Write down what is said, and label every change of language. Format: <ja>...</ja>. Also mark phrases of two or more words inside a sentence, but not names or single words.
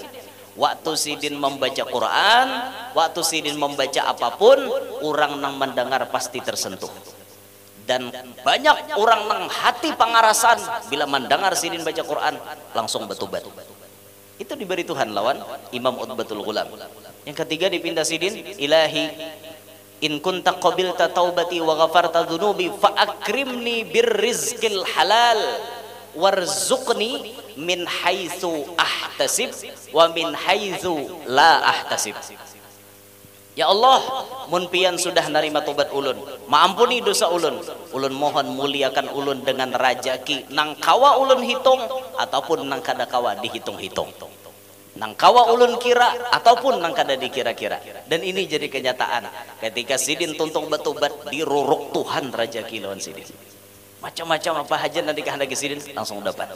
<bjn>Waktu sidin membaca Quran, waktu sidin membaca apapun, orang yang mendengar pasti tersentuh. Dan banyak orang yang hati pangarasan bila mendengar sidin baca Quran langsung bertobat. Itu diberi Tuhan lawan Imam Utbatul Ghulam. Yang ketiga dipindah sidin,</bjn> <ar>إلهي إن كنت قبلت توبتي وغفرت ذنوبي فأكرمني بالرزق الحلال وارزقني من حيث أحتسب ومن حيث لا أحتسب.</ar> <bjn>Ya Allah, mun pian sudah narima tobat ulun, maampuni dosa ulun, ulun mohon muliakan ulun dengan rajaki nang kawa ulun hitung ataupun nang kada kawa dihitung-hitung, nang kawa ulun kira ataupun nang kada dikira-kira. Dan ini jadi kenyataan ketika sidin tuntung bertobat, diruruk Tuhan rajaki lawan sidin, macam-macam apa aja nanti kehendaki sidin langsung dapat.</bjn>